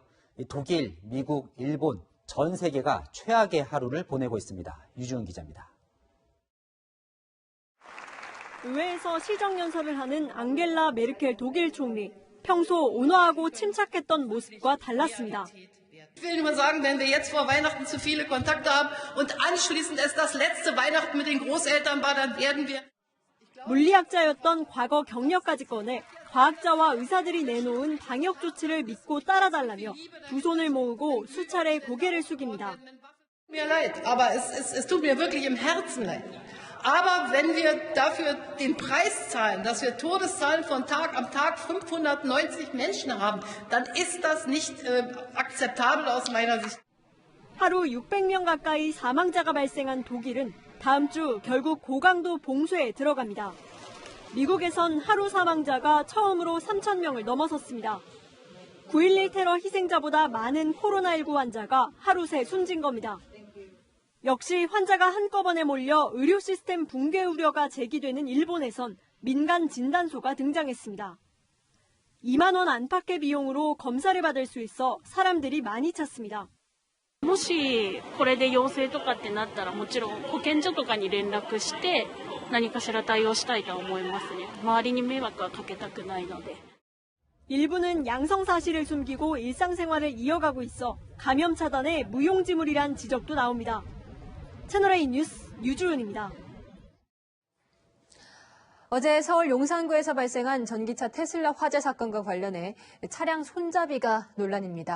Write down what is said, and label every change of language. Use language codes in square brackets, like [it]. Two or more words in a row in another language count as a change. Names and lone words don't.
[ko] 독일, 미국, 일본, 전 세계가 최악의 하루를 보내고 있습니다. 유지훈 기자입니다. 의회에서 시정연설을 하는 앙겔라 메르켈 독일 총리. 평소 온화하고 침착했던 모습과 달랐습니다. [de] Ich will nur sagen, wenn wir jetzt vor Weihnachten zu viele Kontakte haben und anschließend es das letzte Weihnachten mit den Großeltern war, dann werden wir... [ko] 물리학자였던 과거 경력까지 꺼내 과학자와 의사들이 내놓은 방역 조치를 믿고 따라달라며 두 손을 모으고 수차례 고개를 숙입니다. [de] Mir leid, aber es tut mir wirklich im Herzen leid. Aber wenn wir dafür den Preis zahlen, dass wir Todeszahlen am Tag 590 Menschen haben, dann ist das nicht akzeptabel aus meiner Sicht. [ko] 하루 600명 가까이 사망자가 발생한 독일은 다음 주 결국 고강도 봉쇄에 들어갑니다. 미국에선 하루 사망자가 처음으로 3,000명을 넘어섰습니다. 9.11 테러 희생자보다 많은 코로나19 환자가 하루 새 숨진 겁니다. 역시 환자가 한꺼번에 몰려 의료 시스템 붕괴 우려가 제기되는 일본에선 민간 진단소가 등장했습니다. 2만 원 안팎의 비용으로 검사를 받을 수 있어 사람들이 많이 찾습니다. [ja] もしこれで陽性とかってなったらもちろん保健所とかに連絡して何かしら対応したいと思いますね。周りに迷惑はかけたくないので。 [ko] 일부는 양성 사실을 숨기고 일상생활을 이어가고 있어 감염 차단에 무용지물이란 지적도 나옵니다. 채널A 뉴스 유주은입니다. 어제 서울 용산구에서 발생한 전기차 테슬라 화재 사건과 관련해 차량 손잡이가 논란입니다.